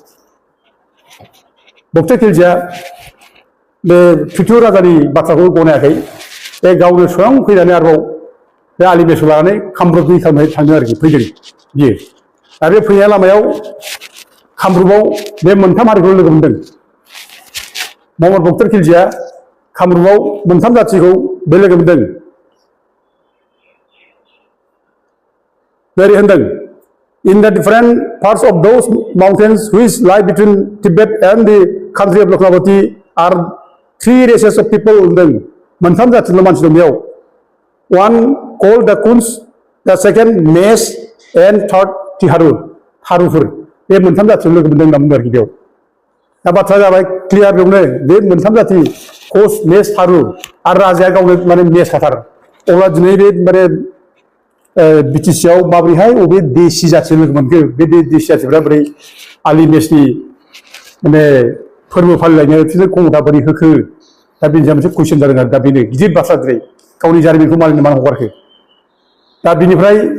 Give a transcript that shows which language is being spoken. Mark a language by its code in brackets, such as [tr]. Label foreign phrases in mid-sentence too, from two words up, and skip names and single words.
[brx] बक्सार खिलजिया बे पितु राजानि बाथ्राखौ गनायाखै बे गावनो स्वयं फैनानै आरोबाव बे आलिमेसखौ लानानै कामरुपनि खालामनाय थांदों आरोखि फैदों बियो दा बे फैनाय लामायाव कामरुपआव बे मोनथाम हारिखौ लोगो मोनदों महम्मद बक्सार खिलजिया कामरुपआव मोनथाम जाथिखौ बे लोगो मोनदों जेरै होनदों [en] in the different parts of those mountains which lie between Tibet and the country of Loknavati are three races of people [brx] होनदों मोनथाम जाथिनि मानसि दं बेयाव [en] one called the Kuns the second Mes and third Tiharu [brx] थारुफोर बे मोनथाम जाथिखौ लोगो मोनदों होनना बुंदों आरोखि बेयाव दा बाथ्राया जाबाय क्लियार बेयावनो बे मोनथाम जाथि कस मेस थारु आरो राजाया गावनो माने मेसखाथार अब्ला दिनै बे माने बिटिसिआव माबोरैहाय बबे देसि जाथि लोगो मोनखो बे देसि जाथिफ्रा बोरै आलिमेसनि माने फोरबो फालिलायनो बिसोर खमथा बोरै होखो दा बेनि मोनसे कुइसन जादों आरो दा बेनो गिदिर बाथ्रा दिनै गावनि जारिमिनखौ मानिनो मानो हगारखो दा बिनिफ्राय